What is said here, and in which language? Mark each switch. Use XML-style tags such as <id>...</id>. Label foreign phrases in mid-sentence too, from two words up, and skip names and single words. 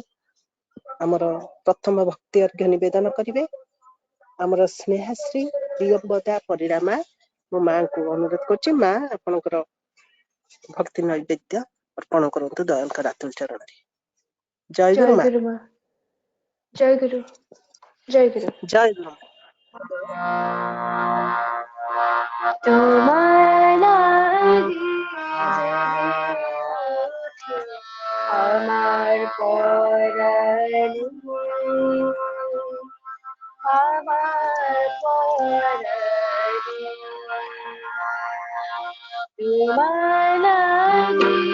<or>ଆମର ପ୍ରଥମ ଭକ୍ତି ଅର୍ଘ୍ୟ ନିବେଦନ କରିବେ ଆମର ସ୍ନେହାଶ୍ରୀ ପ୍ରିୟବଦା ପରିଡ଼ା ମା। ମୋ ମାଙ୍କୁ ଅନୁରୋଧ କରୁଛି, ମା ଆପଣଙ୍କର ଭକ୍ତି ନୈବେଦ୍ୟ ଅର୍ପଣ କରନ୍ତୁ ଦୟାଲଙ୍କର ଆତୁଲ ଚରଣରେ। ଜୟ ଗୁରୁ ମା। ଜୟ ଗୁରୁ। ଜୟ ଗୁରୁ। ଜୟ ଗୁରୁ।</or> <bn>তোমার লাগি আমার পরাণে, আমার পরাণে তোমার লাগি</bn>